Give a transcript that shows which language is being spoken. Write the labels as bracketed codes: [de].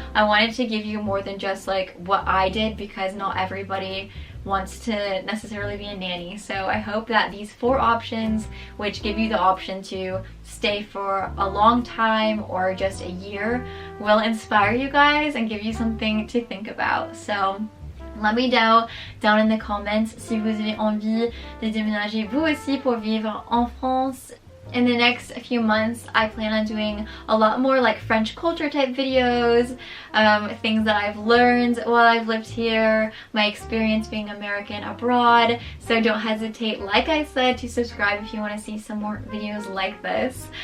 [en] I wanted to give you more than just like what I did, because not everybody wants to necessarily be a nanny. So I hope that these 4 options, which give you the option to stay for a long time or just a year, will inspire you guys and give you something to think about. So let me know down in the comments [fr] si vous avez envie de déménager vous aussi pour vivre en France. [en] In the next few months, I plan on doing a lot more like French culture type videos, things that I've learned while I've lived here, my experience being American abroad. So don't hesitate, like I said, to subscribe if you want to see some more videos like this.